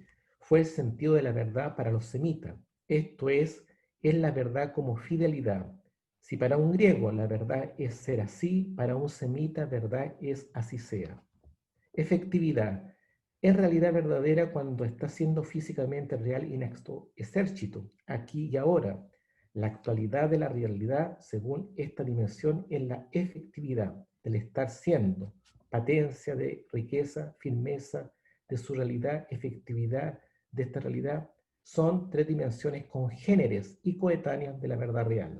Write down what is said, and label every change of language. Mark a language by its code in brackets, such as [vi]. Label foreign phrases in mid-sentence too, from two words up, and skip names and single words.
[es] Fue el sentido de la verdad para los semitas. Esto es la verdad como fidelidad. Si para un griego la verdad es ser así, para un semita verdad es así sea. Efectividad. Es realidad verdadera cuando está siendo físicamente real [la] in exto exercito, [es] aquí y ahora. La actualidad de la realidad, según esta dimensión, es la efectividad del estar siendo, patencia de riqueza, firmeza de su realidad, efectividad de esta realidad. Son tres dimensiones congéneres y coetáneas de la verdad real.